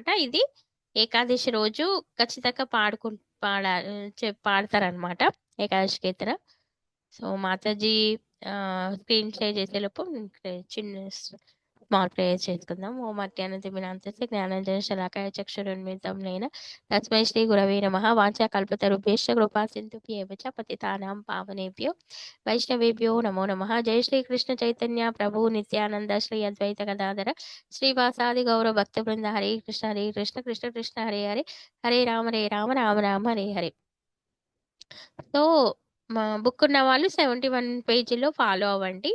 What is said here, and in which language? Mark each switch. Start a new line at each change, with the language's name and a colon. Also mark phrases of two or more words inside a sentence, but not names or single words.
Telugu: ఇది ఏకాదశి రోజు ఖచ్చితంగా పాడతారనమాట ఏకాదశి కీర్తన. సో మాతాజీ
English: screen share
Telugu: చేసే లోపు చిన్న
English: small prayer
Telugu: చేసుకుందాం.
Sanskrit: ఓ మధ్యాహ్నంతమినాంతస్య జ్ఞానంజన శలాకాయ చక్షురున్మిలితం నేన తస్మై శ్రీ గురవే నమః. వాంఛా కల్పతరుభ్యశ్చ కృపా సింధుభ్యేవ చ పతితానాం పావనేభ్యో వైష్ణవేభ్యో నమో నమః. జై శ్రీ కృష్ణ చైతన్య ప్రభు నిత్యానంద శ్రీ అద్వైత గదాధర శ్రీవాసాది గౌరవ భక్త బృంద. హరే కృష్ణ కృష్ణ కృష్ణ హరే హరే, హరే రామ రామ రామ హరే హరే.
Telugu: సో మా బుక్ ఉన్న వాళ్ళు 71 పేజీలో ఫాలో అవ్వండి.